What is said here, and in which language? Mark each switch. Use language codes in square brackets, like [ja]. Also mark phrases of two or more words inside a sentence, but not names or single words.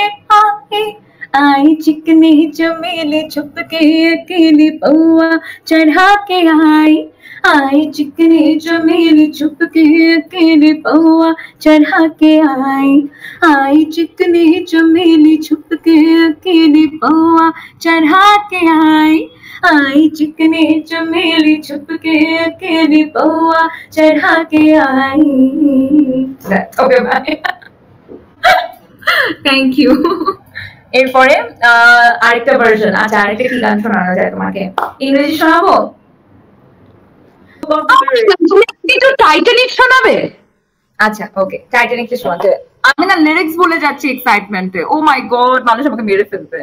[hi] आई, चिकनी चमेली छुप के अकेली पौआ चढ़ा के आई, चिकनी चमेली छुप के अकेली पौआ चढ़ा के आई, चिकनी चमेली छुप के अकेली पौआ चढ़ा के आई, चिकनी चमेली छुप के अकेली पौआ चढ़ा के आई। [en] okay, bye. thank you. [bn] এরপরে আরেকটা ভার্সন। আচ্ছা, আরেকটা কি গান শোনানো যায় তোমাকে? ইংরেজি শোনাবো? একটু টাইটানিক শোনাবে? আচ্ছা, ওকে, টাইটানিক শোনাতে। আমি না লিরিক্স বলে যাচ্ছি এক্সাইটমেন্টে। [en] oh my god, [bn] মানুষ আমাকে মেরে ফেলবে।